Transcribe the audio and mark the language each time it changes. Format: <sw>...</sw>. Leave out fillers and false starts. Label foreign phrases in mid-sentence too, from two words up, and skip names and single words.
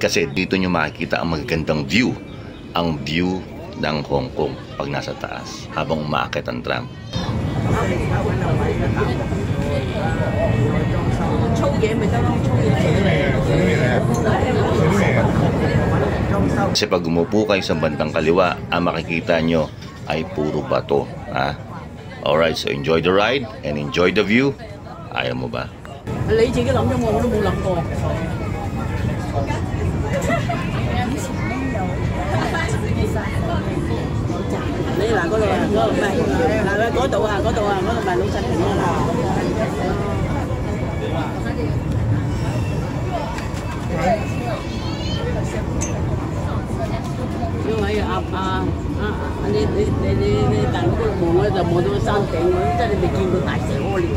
<tl>Kasi dito nyo makikita ang magagandang view. Ang view ng Hong Kong pag nasa taas habang umaakit ang tram. Kasi pag umupo kayo sa bandang kaliwa, ang makikita nyo ay puro bato.</tl> <en>Alright, so enjoy the ride and enjoy the view.</en> <tl>Ayaw mo ba?</tl> <yue>你自己諗咗我都冇諗過。你嗱嗰度啊，嗰度唔係嗱嗰度啊，嗰度咪老實平啊。因為你大佬嗰度望咧就望到個山頂喎，真係未見過大蛇屙尿。</yue>